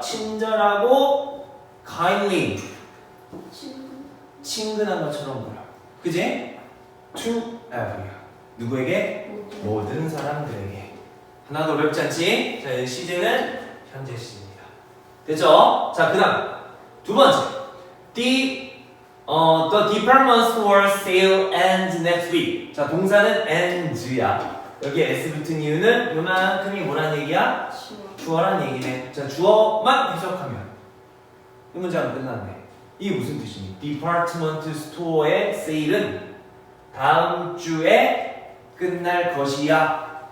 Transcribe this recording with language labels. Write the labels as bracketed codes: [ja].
[ko] 친절하고 kindly 친근한 것처럼 보여. 그지? [en] To everyone. [ko] 누구에게? 모든 사람들에게. 하나도 어렵지 않지? 자, 시제는 현재 시제입니다. 됐죠? 자, 그 다음 두 번째. [en] The department store sale ends next week. [ko] 자, 동사는 ends야. 여기에 s 붙은 이유는 요만큼이 뭐란 얘기야? 주어란 얘기네. 자, 주어만 해석하면 이 문장은 끝났네. 이게 무슨 뜻이니? department store의 sale은 다음 주에 끝날 것이야.